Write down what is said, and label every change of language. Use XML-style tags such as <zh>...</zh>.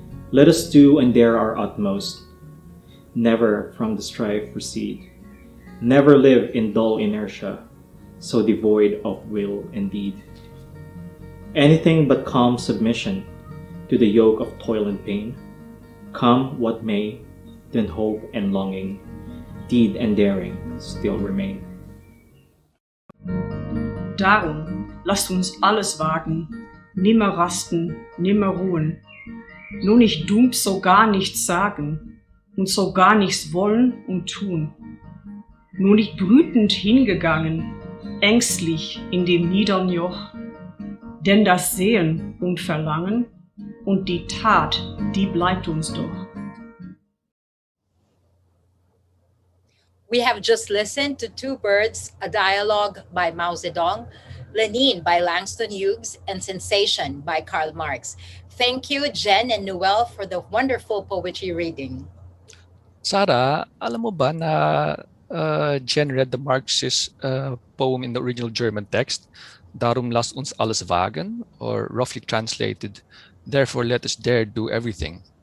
<en>Let us do and dare our utmost, never from the strife recede, never live in dull inertia, so devoid of will and deed. Anything but calm submission to the yoke of toil and pain. Come what may, then hope and longing, deed and daring still remain.</en> <de>Darum lasst uns alles wagen, nimmer rasten, nimmer ruhen, nur nicht dumm so gar nichts sagen und so gar nichts wollen und tun, nur nicht brütend hingegangen, ängstlich in dem niedern Joch, denn das Sehen und Verlangen und die Tat, die bleibt uns doch.</de> <en>We have just listened to Two Birds, a dialogue by Mao Zedong, Lenin by Langston Hughes, and Sensation by Karl Marx. Thank you, Jen and Noel, for the wonderful poetry reading. Sarah,</en> <tl>alam mo ba na</tl> <en>Jen read the Marxist poem in the original German text,</en> <de>Darum lasst uns alles wagen,</de> <en>or roughly translated, Therefore let us dare do everything.</en>